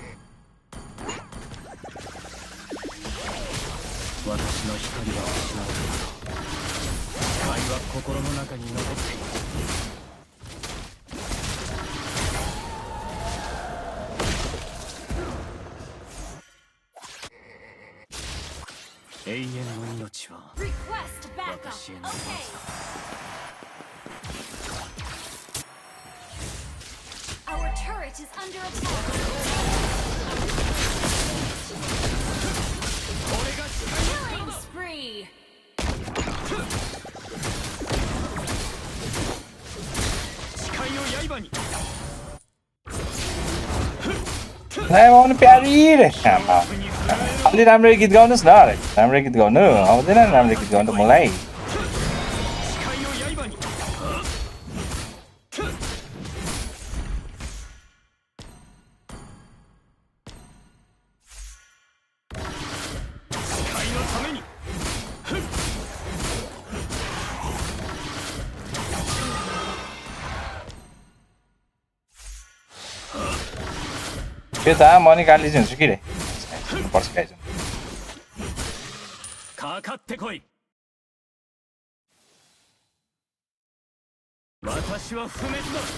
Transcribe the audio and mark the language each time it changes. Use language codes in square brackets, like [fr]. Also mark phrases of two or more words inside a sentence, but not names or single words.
[ja] 私の光は失われた誓いは心の中に残っている永遠の命は [en] Request backup. [ja] 私への罰 [en] Okay. Our turret is under attack. Killing spree. [ja] 誓いの刃に [ne] Lai आउनु प्यारी रे आमा अलि राम्रो गीत गाउनुस् न रे राम्रो गीत गाउनु आउँदैन राम्रो गीत गाउनु त मलाई [ja] 誓いの刃に 誓いのために [ne] त्यो त म नि गाली दिन्छु कि रे पर्छ गाइज [ja] かかってこい私は不滅だ